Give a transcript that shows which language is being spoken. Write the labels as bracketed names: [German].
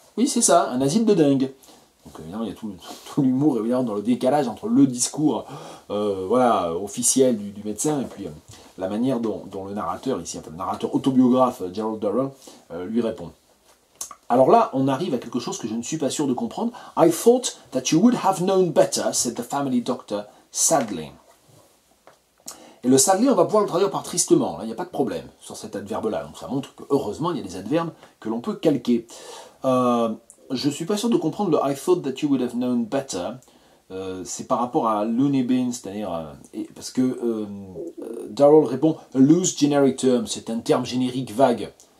[French] Oui, c'est ça, un asile de dingue. Donc évidemment, il y a tout l'humour évidemment dans le décalage entre le discours officiel du médecin et puis la manière dont le narrateur, ici, le narrateur autobiographe Gerald Durrell, lui répond. Alors là, on arrive à quelque chose que je ne suis pas sûr de comprendre. [English] I thought that you would have known better, said the family doctor, sadly. [French] Et le sadly, on va pouvoir le traduire par tristement. Là, il n'y a pas de problème sur cet adverbe-là. Donc ça montre que, heureusement, il y a des adverbes que l'on peut calquer. Je ne suis pas sûr de comprendre le [English] I thought that you would have known better. [French] C'est par rapport à loony bin, c'est-à-dire... parce que Darrell répond [English] a loose generic term, [French] c'est un terme générique vague.